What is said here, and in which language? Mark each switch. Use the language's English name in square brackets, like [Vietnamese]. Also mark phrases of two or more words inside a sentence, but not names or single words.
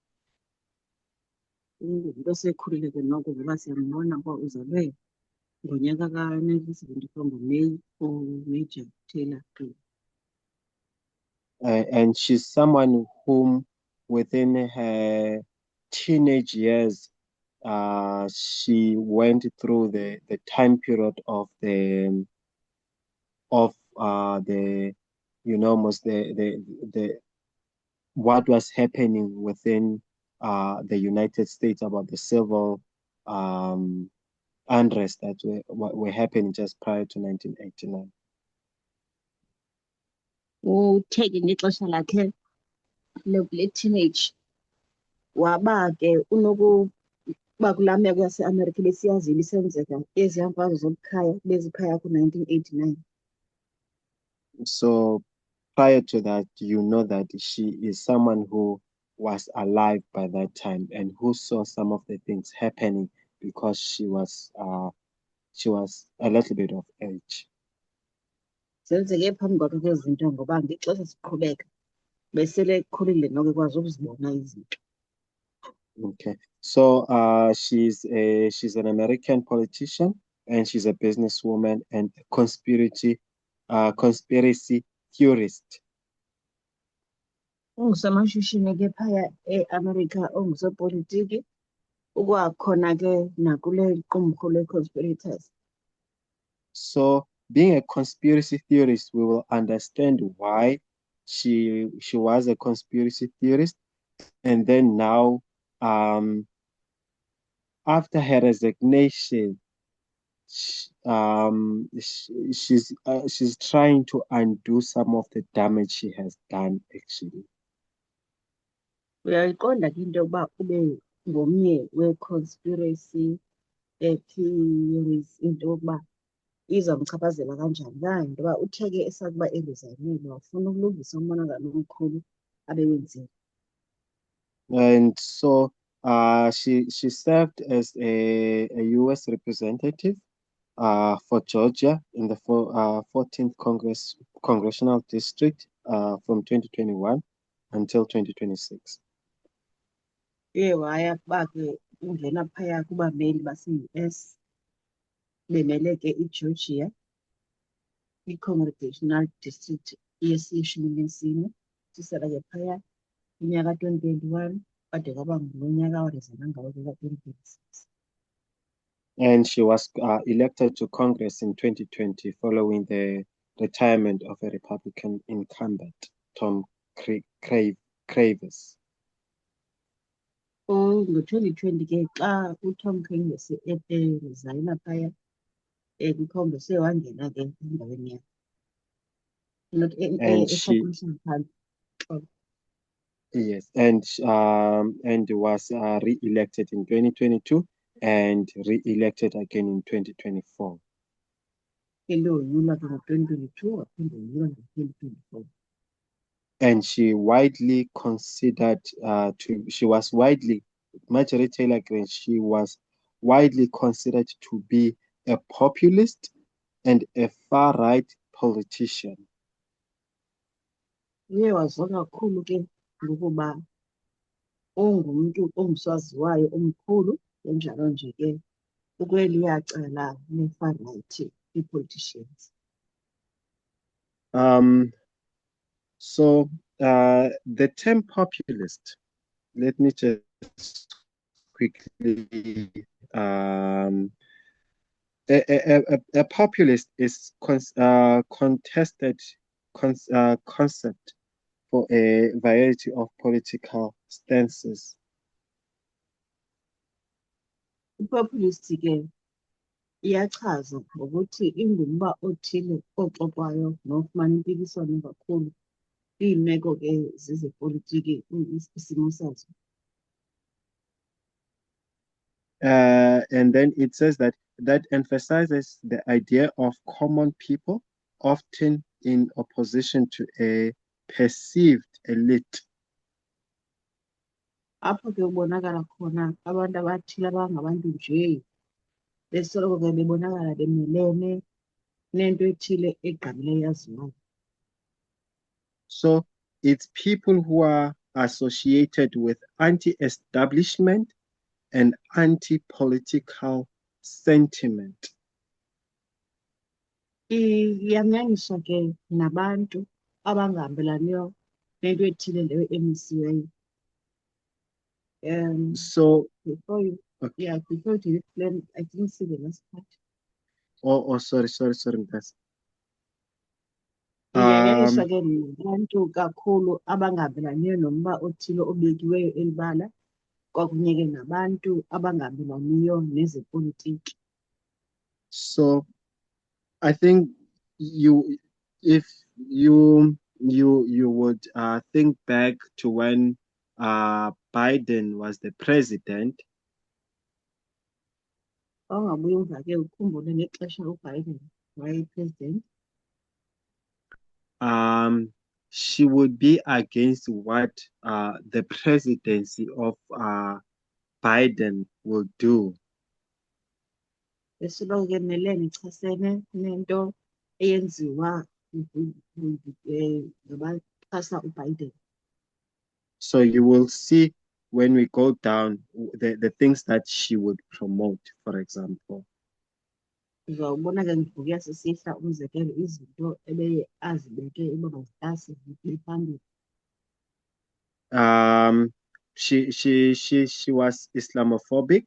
[Xhosa] Umuntu osekhulile ke noko ngoba siyambona uba uzalwe ngonyaka ka-1974 ngoMeyi, uMajor Taylor Greene. [English] And she's someone whom within her teenage years she went through the time period of the most the what was happening within the United States about the civil um, unrest that were happening just prior to 1989. [Xhosa] Uthe ke ngexesha lakhe le-teenage waba ke unokuba kulaa meko yaseAmerica besiyazile isenzeka eziya mfazwe zobukhaya beziphaya ku-1989. [English] So prior to that, you know that she is someone who was alive by that time and who saw some of the things happening because she was a little bit of age. [Xhosa] Zenzeke phambi kwakhe ke zinto ngoba ngexesha siqhubeka besele ekhulile noko ekwazi ukuzibona izinto. [English] Okay. So she's an American politician and she's a businesswoman and a conspiracy theorist. [Xhosa] Ungusomashishini ke phaya eAmerica, ungusopolitiki, ukwakhona ke nakule qumrhu le-conspirators. [English] So being a conspiracy theorist, we will understand why she was a conspiracy theorist, and then now, after her resignation, she's trying to undo some of the damage she has done actually. [Xhosa] Uyayiqonda ke into yokuba ube ngomnye we- [English] conspiracy theories, [Xhosa] into yokuba izamchaphazela kanjani na into yoba uthe ke esakuba erizayinile wafuna ukulungisa umonakalo omkhulu abewenzile. [English] And so she served as a US representative for Georgia in the 14th Congressional District from 2021 until 2026. [Xhosa] Uye waya kuba ke ungena phaya kubameli base-US bemele ke iGeorgia, i- [English] Congressional District [Xhosa] yeshumi nesine, sisela ke phaya unyaka 2021 kade kwaba ngulo nyaka warizana ngawo ke ka-2026. [English] And she was elected to Congress in 2020 following the retirement of a Republican incumbent, Tom Cravis. [Xhosa] Ngo-2020 ke xa uTom Cruise erizayina phaya kwiCongress wangena ke endaweni yakhe. [English] Not And she yes, and was re-elected in 2022 and re-elected again in 2024. [Xhosa] Eloyula ke ngo-2022 waphinde woyula ngo-2024. [English] And she widely considered Marjorie Taylor Greene, she was widely considered to be a populist and a far-right politician. [Xhosa] Uye waziwa kakhulu ke ngokuba ungumntu onguswaziwayo omkhulu enjalo nje ke ukweliya cala le- [English] far right i-politicians. So the term populist, let me just quickly a populist is contested concept for a variety of political stances. [Xhosa] I-populist ke iyachaza ngokuthi ingumba othile oxoxwayo nofumana impikiswano kakhulu iimeko ke zezepolitiki isimo sazo. [English] And then it says that emphasizes the idea of common people, often in opposition to a perceived elite. [Xhosa] Apho ke ubonakala khona abantu abathile abangabantu nje besoloko ke bebonakala bemelene nento ethile egqamileyo yaziwayo. [English] So it's people who are associated with anti-establishment and anti-political sentiment. [Xhosa] Iyanyaniswa ke nabantu abangahambelaniyo nento ethile leyo emisiweyo. [English] So before you explain, I didn't see the last part. sorry, guys. [Xhosa] Iyanyaniswa ke nabantu kakhulu abangahambelaniyo nomba othile obekiweyo elibala, kwakunye ke nabantu abangahambelaniyo nezepolitiki. [English] So I think if you would think back to when Biden was the president. [Xhosa] Awungabuye umva ke ukhumbule ngexesha uBiden wayeyi-president. [English] She would be against what the presidency of Biden will do. [Xhosa] Esoloko ke melene ichasene nento eyenziwa ngabaxhasa uBiden. [English] So you will see when we go down the things that she would promote, for example. [Xhosa] Uzawubona ke ngokuya sisihla umzekelo izinto ebeye azibeke uba mazitase phambili. [English] She was Islamophobic.